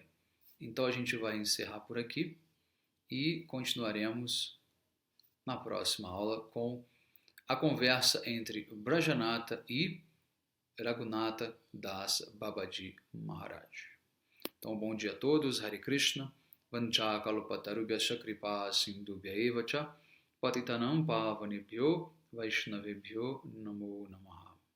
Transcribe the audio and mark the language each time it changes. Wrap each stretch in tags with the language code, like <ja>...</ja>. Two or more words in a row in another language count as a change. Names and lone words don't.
<pt>Então a gente vai encerrar por aqui e continuaremos na próxima aula com a conversa entre Brajanata e Raghunatha Das Babaji Maharaj. Então, bom dia a todos. Hare Krishna.</pt> <sa>वाञ्छा कल्पतरुभ्यश्च कृपा सिन्धुभ्य एव च पतितानां पावनेभ्यो वैष्णवेभ्यो नमो नमः.</sa>